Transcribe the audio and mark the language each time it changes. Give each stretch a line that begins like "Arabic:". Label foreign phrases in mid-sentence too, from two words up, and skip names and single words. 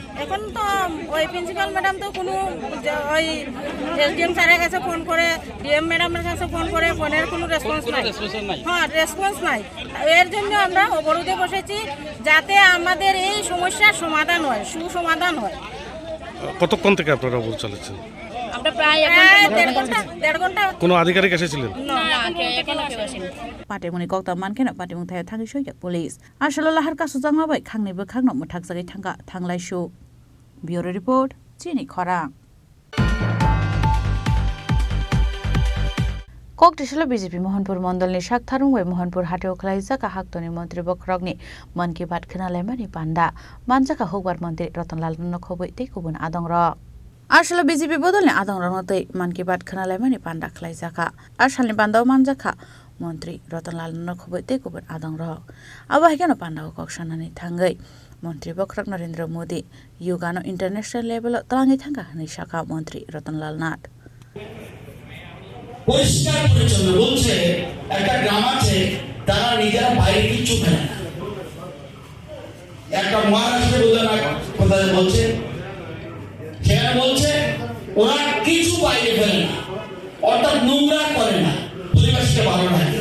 Bangla: এখন তো ওই প্রিন্সিপাল ম্যাডাম তো কোনো ওই এসডিএম স্যারের কাছে ফোন করে, ডিএম ম্যাডামের কাছে ফোন করে, ফোনের কোনো রেসপন্স নাই। হ্যাঁ, রেসপন্স নাই। এর জন্য আমরা অবরোধে বসেছি যাতে আমাদের এই সমস্যার সমাধান হয়, সুসমাধান হয়। কতক্ষণ থেকে আপনারা অবরোধ চালাচ্ছেন? আমরা প্রায় 1.5 ঘন্টা। কোনো আধিকারিক এসেছিলেন?
Kok Borok: पाटेमुनि कक्ता मानखेना पाटेमुं थाय थाङै सयका पुलिस आसलो लाहार कासु जांमाबाय खांनैबो खांनो मोथाक जागाय थांगा थांलायसु।
English: bureau report
Kok Borok: चिनी खरां। कक्टिसल बीजेपी मोहनपुर मण्डलनि शाखथारुं वे मोहनपुर हाटेव खलाइजाका हाक्तनि मन्त्री बखरगनि मन की बात खोनालायमानि पान्डा मानजाका हुकबार मन्त्री रतनलाल नखबै तै गुबुन आदंर आसलो बीजेपी बदलनि आदंर नतै मन की बात खोनालायमानि पान्डा खलाइजाका आसालनि बान्दाव मानजाका मन्त्री रतनलाल नखबै तै गुबुन आदंर अब हायकानो पान्डाव कक्सानानि थांगै मन्त्री बखरग नरेन्द्र मोदी युगानो
English: international level
Kok Borok: तलाङै थांगा हनै शाखा मन्त्री रतनलाल नाथ
Bangla: পরিষ্কার পরিচ্ছন্ন বলছে। একটা গ্রাম আছে তারা নিজেরা বাইরে কিচ্ছু ফেলে না। একটা মহারাষ্ট্রের কোথায় বলছে, সেখানে বলছে ওরা কিছু বাইরে ফেলে না, অর্থাৎ নোংরা করে না, পরিবেশকে ভালো রাখে।